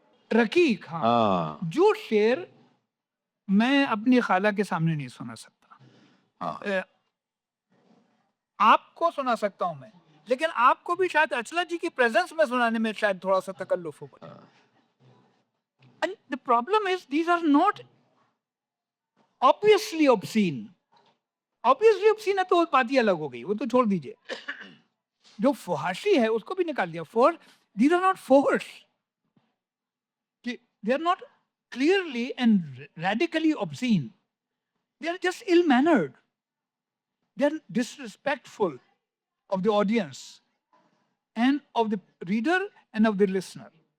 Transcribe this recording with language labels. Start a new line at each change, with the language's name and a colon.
Hindi: रकीक, हाँ। हाँ जो शेर मैं अपनी खाला के सामने नहीं सुना सकता, हाँ आपको सुना सकता हूं मैं, लेकिन आपको भी शायद अचला जी की प्रेजेंस में सुनाने में शायद थोड़ा सा तकल्लुफ होगा।
English: And the problem is these are not obviously obscene. Obviously obscene
Hindi: है तो बात ही अलग हो गई, वो तो छोड़ दीजिए। जो फुहाशी है उसको भी निकाल दिया।
English: For these are not force. They are not clearly and radically obscene. They are just ill-mannered. They are disrespectful of the audience and of the reader and of the listener.